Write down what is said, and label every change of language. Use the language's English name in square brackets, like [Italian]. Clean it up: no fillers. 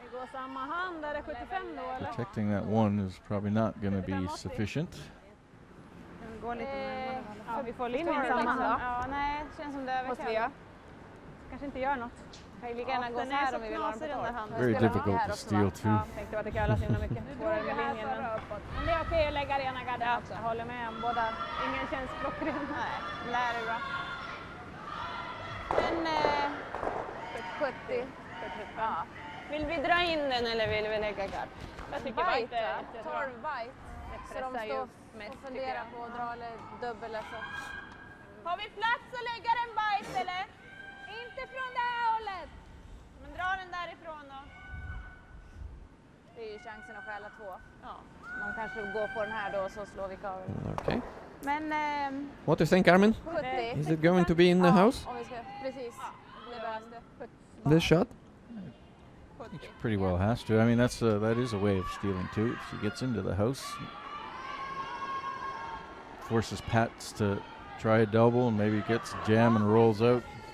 [Swedish] Vi går samma hand, är det 75 då eller? [English] Protecting that one is probably not going to be sufficient. [Swedish] Vi går lite närmare. Ja, vi får linjen samma hand. Ja, nej, det känns som det är överkört. Kanske inte gör något. Kan ju lika gärna gå så här om vi vill ha den på torr. [English] Very difficult to steal too. [Swedish] Ja, tänkte att det kallas himla mycket svårare med linjen. Men det är okej att lägga rena garden också. Jag håller med om båda. Ingen känns klockren. Nej, lär är bra. Men 70. Ja. Vill vi dra in den eller vill vi lägga gard? Jag tycker bite är jättebra. 12 bite. Så de står och funderar på att dra eller dubbel eller så. Har vi plats att lägga en bite eller? Inte från det här hållet. Men dra den därifrån då. Det är ju chansen att stjäla 2. Ja. Man kanske går på den här då så slår vi kavel. [English] Okay. [Swedish] Men [English] What do you think, Armin? [Swedish] 70. [English] Is it going to be in the house? [Swedish] Om vi ska, precis. Det behövs det. [English] This shot? It pretty well has to. I mean, that is a way of stealing too. If she gets into the house, forces PAETZ to try a double and maybe gets a jam and rolls out.